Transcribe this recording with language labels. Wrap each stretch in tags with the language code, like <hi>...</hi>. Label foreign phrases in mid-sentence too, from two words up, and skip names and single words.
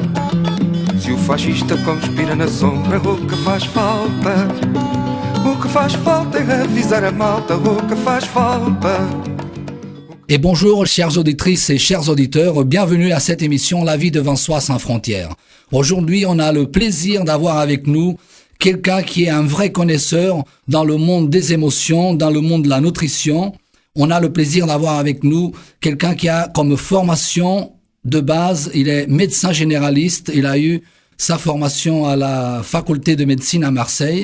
<pt>Se o fascista conspira na sombra, o que faz falta? O que faz falta é avisar a malta, o que faz falta?</pt> <fr>Et bonjour chères auditrices et chers auditeurs, bienvenue à cette émission La vie devant soi sans frontières. Aujourd'hui, on a le plaisir d'avoir avec nous quelqu'un qui est un vrai connaisseur dans le monde des émotions, dans le monde de la nutrition. On a le plaisir d'avoir avec nous quelqu'un qui a comme formation de base, il est médecin généraliste, il a eu sa formation à la faculté de médecine à Marseille.</fr>